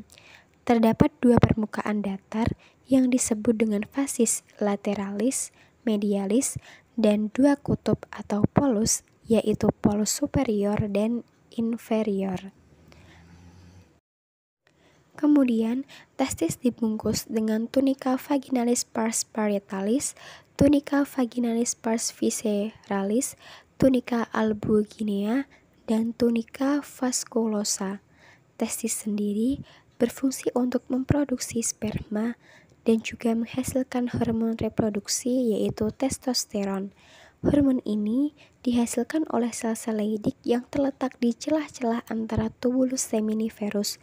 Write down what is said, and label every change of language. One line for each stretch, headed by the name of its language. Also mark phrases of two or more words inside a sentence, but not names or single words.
Indonesian: Terdapat 2 permukaan datar yang disebut dengan
Latin: fasis lateralis,
Indonesian: medialis, dan 2 kutub atau polus, yaitu
Latin: polus superior
Indonesian: dan inferior. Kemudian, testis dibungkus dengan
Latin: tunica vaginalis pars parietalis, tunica vaginalis pars visceralis, tunica albuginea,
Indonesian: dan
Latin: tunica vasculosa.
Indonesian: Testis sendiri berfungsi untuk memproduksi sperma dan juga menghasilkan hormon reproduksi yaitu testosteron. Hormon ini dihasilkan oleh sel-sel Leydig yang terletak di celah-celah antara
Latin: tubulus seminiferus.